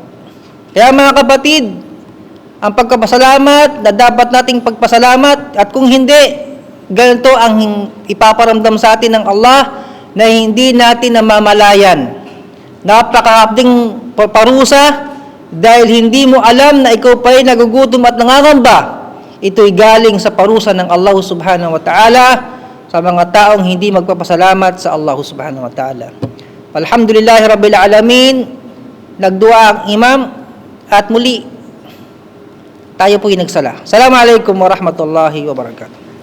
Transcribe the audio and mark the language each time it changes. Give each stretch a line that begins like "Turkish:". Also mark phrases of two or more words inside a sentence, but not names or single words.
Filipino: Kaya mga kapatid, ang pagpapasalamat na dapat nating pagpasalamat, at kung hindi, ganito ang ipaparamdam sa atin ng Allah na hindi natin namamalayan. Napakakabding parusa dahil hindi mo alam na ikaw pa'y nagugutom at nangangamba. Ito'y galing sa parusa ng Allah
Arabic: سبحانه وتعالى
Filipino: sa mga taong hindi magpapasalamat sa Allah
Arabic: سبحانه وتعالى. الحمد لله رب العالمين.
Filipino: Nagdua ang imam at muli tayo po'y nagsala.
Arabic: السلام عليكم ورحمة الله وبركاته.